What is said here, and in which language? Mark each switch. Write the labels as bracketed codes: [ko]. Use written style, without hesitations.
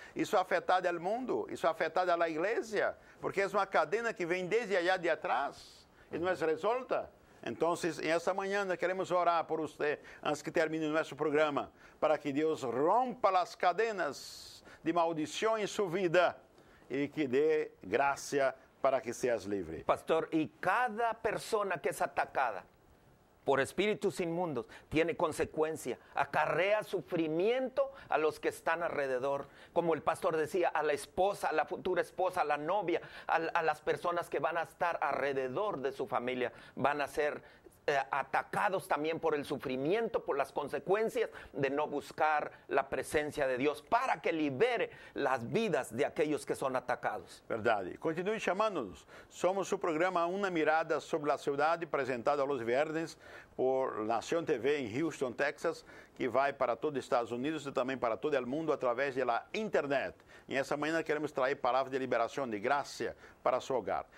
[pt] Isso ha afetado o mundo, isso ha afetado a igreja, porque é uma cadena que vem desde allá de atrás e não é resolta. Então, essa manhã queremos orar por você, antes que termine nosso programa, para que Deus rompa as cadenas de maldição em sua vida e que dê graça para que seas livre. [es] Pastor, y cada persona que es atacada por espíritus inmundos tiene consecuencia, acarrea sufrimiento a los que están alrededor, como el pastor decía, a la esposa, a la futura esposa, a la novia, a las personas que van a estar alrededor de su familia, van a ser atacados también por el sufrimiento, por las consecuencias de no buscar la presencia de Dios para que libere las vidas de aquellos que son atacados. [pt] Verdade. Continue chamando-nos. Somos o programa Uma Mirada sobre a Cidade, apresentado aos viernes por Nación TV em Houston, Texas, que vai para todo os Estados Unidos e também para todo o mundo através da internet. E essa manhã queremos trazer palavras de liberação, de graça para seu hogar.